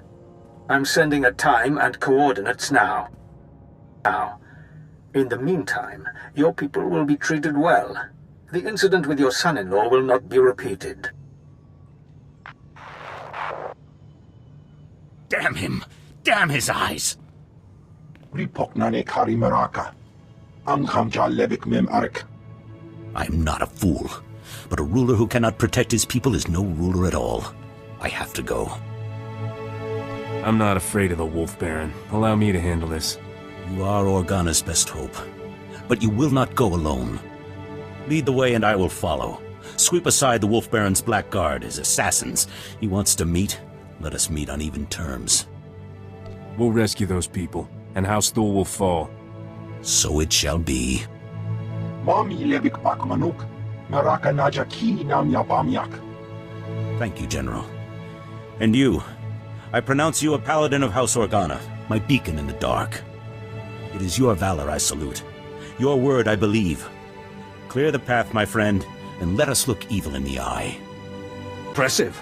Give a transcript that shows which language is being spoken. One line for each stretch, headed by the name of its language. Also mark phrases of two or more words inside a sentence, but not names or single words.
English: I'm sending a time and coordinates now. In the meantime, your people will be treated well. The incident with your son-in-law will not be repeated. Damn him! Damn his eyes! Ripoknane kari maraka. Amkham jalebik mem ark. I'm not a fool. but a ruler who cannot protect his people is no ruler at all. I have to go. I'm not afraid of the Wolf Baron. Allow me to handle this. You are Organa's best hope, but you will not go alone. Lead the way and I will follow. Sweep aside the Wolf Baron's black guard, his assassins. He wants to meet. Let us meet on even terms. We'll rescue those people, and House Thule will fall. So it shall be. Mami lebik pak manuk, maraka najaki nam yapamyak. Thank you, General. And you, I pronounce you a paladin of House Organa, my beacon in the dark. It is your valor I salute. Your word I believe. Clear the path, my friend, and let us look evil in the eye. Impressive.